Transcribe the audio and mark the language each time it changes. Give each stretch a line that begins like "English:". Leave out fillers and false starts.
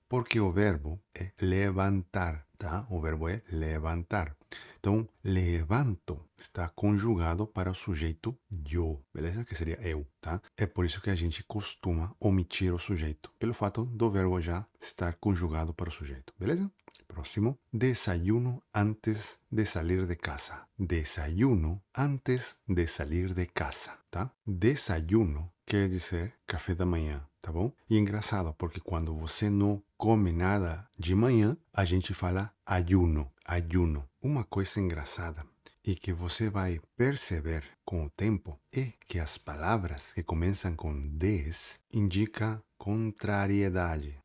Portuguese: Porque o verbo é levantar, tá? O verbo é levantar. Então, levanto está conjugado para o sujeito eu, beleza? Que seria eu, tá? É por isso que a gente costuma omitir o sujeito, pelo fato do verbo já estar conjugado para o sujeito, beleza? Próximo.
Spanish: Desayuno antes de salir de casa. Desayuno antes de salir de casa,
Portuguese: tá? Desayuno quer dizer café da manhã, tá bom? E é engraçado, porque quando você não come nada de manhã, a gente fala ayuno, ayuno. Uma coisa engraçada e que você vai perceber com o tempo é que as palavras que começam com des indicam contrariedade.